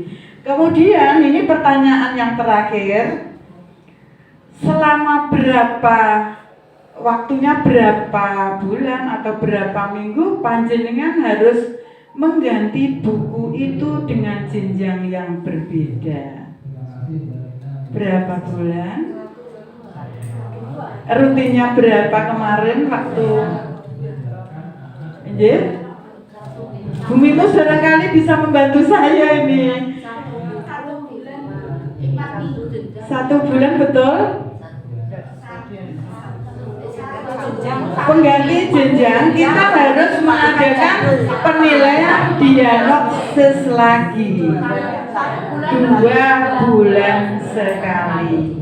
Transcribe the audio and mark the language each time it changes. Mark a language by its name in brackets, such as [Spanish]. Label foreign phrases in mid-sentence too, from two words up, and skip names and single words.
[Indonesian] Kemudian ini pertanyaan yang terakhir, selama berapa waktunya, berapa bulan atau berapa minggu panjenengan harus mengganti buku itu dengan jenjang yang berbeda? Berapa bulan? Rutinnya berapa kemarin waktu? Nggih? Bu Mimus barangkali bisa membantu saya ini. 1 bulan betul? Pengganti jenjang kita harus mengadakan penilaian diagnosis lagi 2 bulan sekali.